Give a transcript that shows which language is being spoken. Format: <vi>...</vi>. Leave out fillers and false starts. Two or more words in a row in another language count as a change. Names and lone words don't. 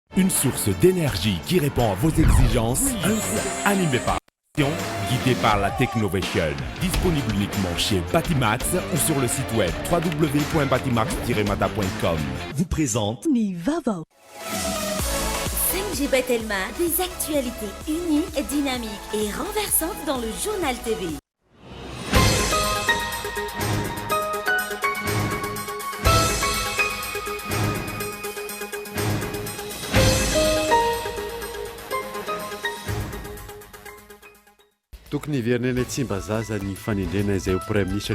<fr>Une source d'énergie qui répond à vos exigences. Animé par guidé par la Technovation. Disponible uniquement chez Batimax ou sur le site web www.batimax-mata.com. Vous présente Nivavo. 5G Batelma, des actualités uniques, dynamiques et renversantes dans le journal TV.</fr> <mg>Tokony hiverina tsy mba zaza ny fanendrena izay ho</mg> <fr>premier ministre</fr>